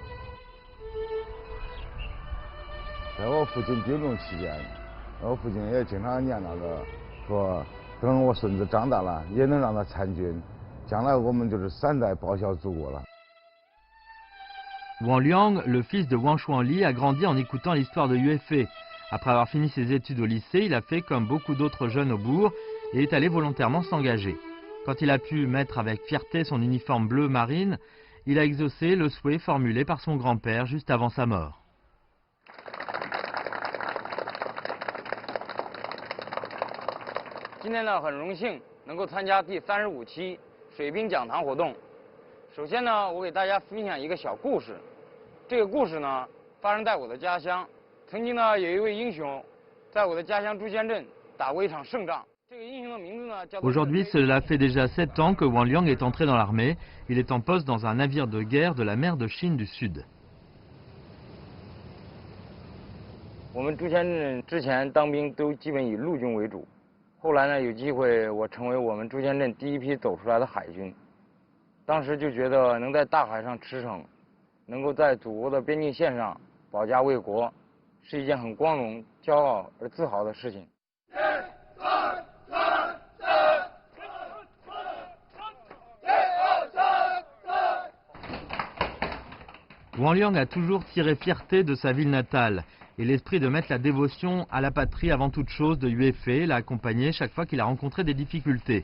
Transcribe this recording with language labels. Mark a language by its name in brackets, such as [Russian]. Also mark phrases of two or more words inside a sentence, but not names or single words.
[Chinese] 在我父亲病重期间，我父亲也经常念叨着说，等我孙子长大了，也能让他参军，将来我们就是3代报效祖国了。 [French] Wang Liang, le fils de Wang Shuangli, a grandi en écoutant l'histoire de Yue. Après avoir fini ses études au lycée, il a fait comme beaucoup d'autres jeunes au bourg et est allé volontairement s'engager. Quand il a pu mettre avec fierté son uniforme bleu marine, il a exaucé le souhait formulé par son grand-père juste avant sa mort. [Chinese] 今天呢，很荣幸能够参加第35期水兵讲堂活动。首先呢，我给大家分享一个小故事。这个故事呢，发生在我的家乡。曾经呢，有一位英雄，在我的家乡朱仙镇打过一场胜仗。这个英雄的名字呢，叫做。 [French] Aujourd'hui, cela fait déjà 7 ans que Wang Liang est entré dans l'armée. Il est en poste dans un navire de guerre de la mer de Chine du Sud. [Chinese] 我们朱仙镇之前当兵都基本以陆军为主。后来呢，有机会我成为我们朱仙镇第一批走出来的海军。当时就觉得能在大海上驰骋，能够在祖国的边境线上保家卫国，是一件很光荣、骄傲而自豪的事情。 [French] Wang Liang a toujours tiré fierté de sa ville natale et l'esprit de mettre la dévotion à la patrie avant toute chose de Yue Fei l'a accompagné chaque fois qu'il a rencontré des difficultés.